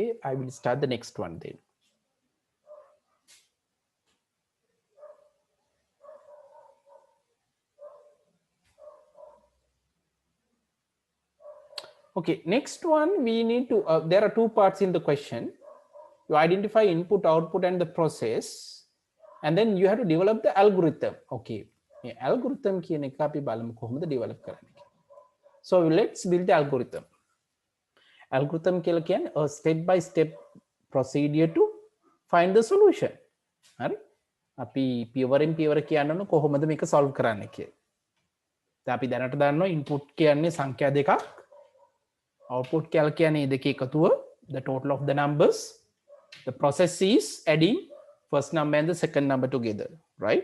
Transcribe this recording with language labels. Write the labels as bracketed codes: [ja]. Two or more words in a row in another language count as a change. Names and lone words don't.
[en] I will start the next one then. Okay, next one we need to there are two parts in the question. You identify input, output and the process, and then you have to develop the algorithm. [si] Okay, මේ algorithm කියන එක අපි බලමු කොහොමද develop කරන්නේ. [en] So let's build the algorithm. [si] Algorithm කියලා කියන්නේ [en] a step by step procedure to find the solution. [si] හරි? අපි පියවරෙන් පියවර කියන්න කොහොමද මේක solve කරන්නේ කියලා. දැන් අපි දැනට දන්නවා [en] input [si] කියන්නේ සංඛ්‍යා දෙකක්, [en] output [si] කියන්නේ දෙකේ එකතුව, [en] the total of the numbers. The process is adding first number and the second number together, right?